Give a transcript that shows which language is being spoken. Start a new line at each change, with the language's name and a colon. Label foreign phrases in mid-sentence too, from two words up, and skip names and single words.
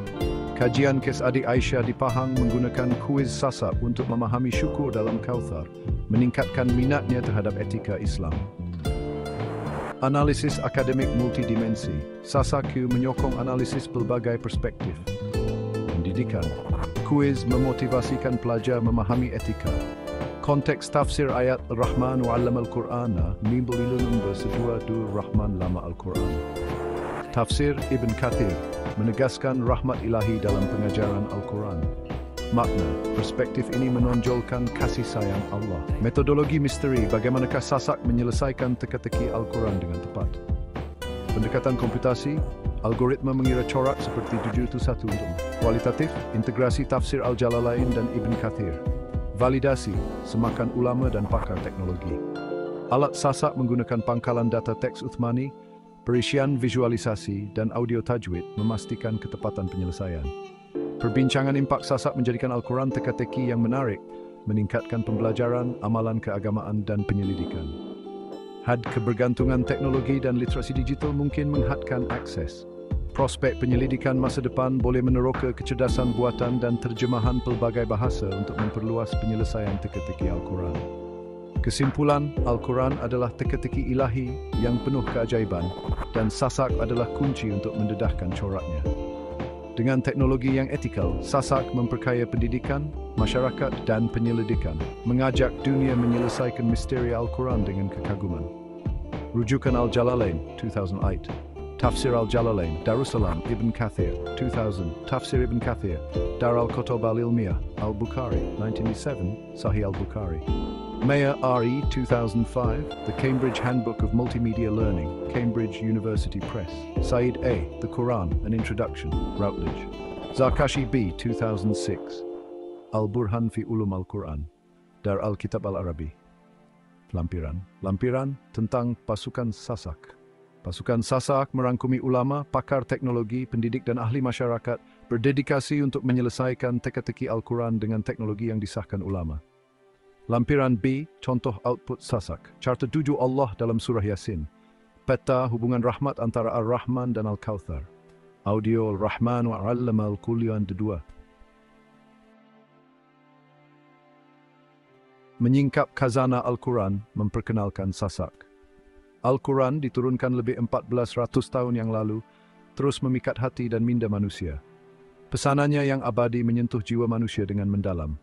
Malay: Kajian kes adik Aisyah di Pahang menggunakan kuis Sasak untuk memahami syukur dalam Kautsar, meningkatkan minatnya terhadap etika Islam. Analisis akademik multidimensi, Sasaku menyokong analisis pelbagai perspektif. Pendidikan, kuis memotivasikan pelajar memahami etika. Konteks tafsir ayat
Arabic: الرحمن علم القرآن
Malay: nimbul ilun bersedua dur Rahman lama Al-Quran. Tafsir Ibn Kathir menegaskan rahmat ilahi dalam pengajaran Al-Quran. Makna, perspektif ini menonjolkan kasih sayang Allah. Metodologi misteri, bagaimanakah Sasak menyelesaikan teka-teki Al-Quran dengan tepat. Pendekatan komputasi, algoritma mengira corak seperti 701 untuk kualitatif, integrasi tafsir Al-Jalalain dan Ibn Kathir. Validasi, semakan ulama dan pakar teknologi. Alat Sasak menggunakan pangkalan data teks Uthmani, perisian visualisasi dan audio tajwid memastikan ketepatan penyelesaian. Perbincangan impak Sasak menjadikan Al-Quran teka-teki yang menarik, meningkatkan pembelajaran, amalan keagamaan dan penyelidikan. Had kebergantungan teknologi dan literasi digital mungkin menghadkan akses. Prospek penyelidikan masa depan boleh meneroka kecerdasan buatan dan terjemahan pelbagai bahasa untuk memperluas penyelesaian teka-teki Al-Quran. Kesimpulan, Al-Quran adalah teka-teki ilahi yang penuh keajaiban dan Sasak adalah kunci untuk mendedahkan coraknya. Dengan teknologi yang etikal, Sasak memperkaya pendidikan, masyarakat dan penyelidikan, mengajak dunia menyelesaikan misteri Al-Quran dengan kekaguman. Rujukan Al-Jalalain, 2008. Tafsir Al-Jalalain, Darussalam, Ibn Kathir, 2000. Tafsir Ibn Kathir, Dar al-Kutub al-Ilmiyah, Al-Bukhari, 1997, Sahih Al-Bukhari. Mayer R.E.
English: 2005, The Cambridge Handbook of Multimedia Learning, Cambridge University Press. Said A., The Quran, An Introduction, Routledge. Zarkashi B. 2006, Al-Burhan fi Ulum Al-Quran, Dar Al-Kitab Al-Arabi.
Malay: Lampiran tentang pasukan Sasak. Pasukan Sasak merangkumi ulama, pakar teknologi, pendidik dan ahli masyarakat berdedikasi untuk menyelesaikan teka-teki Al-Quran dengan teknologi yang disahkan ulama. Lampiran B, contoh output Sasak. Carta 7 Allah dalam surah Yasin. Peta hubungan rahmat antara Ar-Rahman dan Al-Kautsar. Audio
Arabic: الرحمن علم القرآن
Malay: 2. Menyingkap khazanah Al-Quran memperkenalkan Sasak. Al-Quran diturunkan lebih 1400 tahun yang lalu, terus memikat hati dan minda manusia. Pesanannya yang abadi menyentuh jiwa manusia dengan mendalam.